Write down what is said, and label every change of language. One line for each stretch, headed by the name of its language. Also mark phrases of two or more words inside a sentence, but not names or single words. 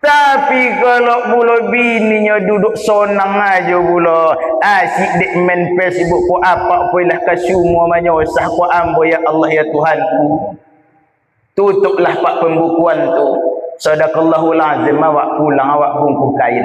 Minangkabau: Tapi kalau pula bininya duduk sonang aja pula, asyik dek main Facebook ko apa pula ka semua manyosah ko ambo
Arabic: يا الله
Minangkabau: ya Tuhanku. Tutuplah pak pembukuan tu.
Arabic: صدق الله العظيم,
Minangkabau: awak pulang awak bungkus kain.